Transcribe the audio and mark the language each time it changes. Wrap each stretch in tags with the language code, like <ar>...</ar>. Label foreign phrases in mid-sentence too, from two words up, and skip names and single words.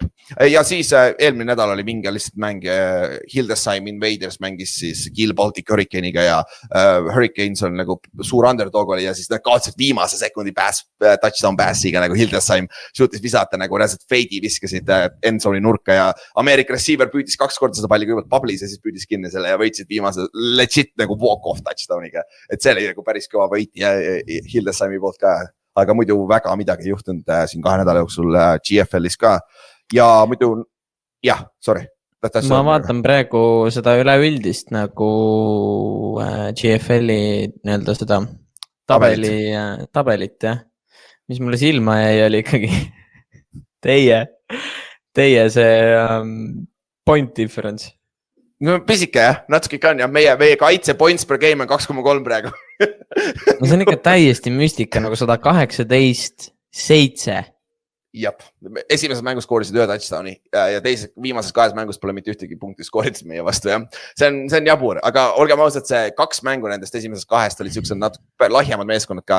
<et>Ja siis eelmine nädal oli mingi lihtsalt mäng Hildesheim Invaders mängis siis Kiel Baltic Hurricane'iga ja Hurricanes on nagu suur underdog oli ja siis nad kaotsid viimase sekundi</et> <en>touchdown passiga</en> <et>nagu Hildesheim suutis visata nagu reaalselt feidi viskasid endzone'i nurka ja Ameerika receiver püüdis 2 korda seda palli kõigepealt pablis ja siis püüdis kinni selle ja võitsid viimase legit nagu</et> <en>walk-off touchdowniga.</en> <et>Et see oli nagu päris kõva võit ja Hildesheimi poolt ka. Aga muidu väga midagi juhtunud siin 2 nädala jooksul GFL-is ka ja muidu, jah, sorry. Ma vaatan praegu seda üleüldist nagu GFL-i nii-öelda seda tabelit, jah. Mis mulle silma jäi oli ikkagi teie see</et> <en>point difference.</en> <et>No pisike jah, natuke ikka on ja meie kaitse</et> <en>points per game</en> <et>on 2,3 praegu. No see on ikka täiesti müstika nagu 118-7. Jep, esimeses mängus skoorisid 1 touchdowni ja viimases 2 mängus pole mitte ühtegi punkti skooritud meie vastu, jah. See on jabur, aga olgem ausad, see 2 mängu nendest esimesest 2 olid siuksed natuke lahjemad meeskonnad ka.</et>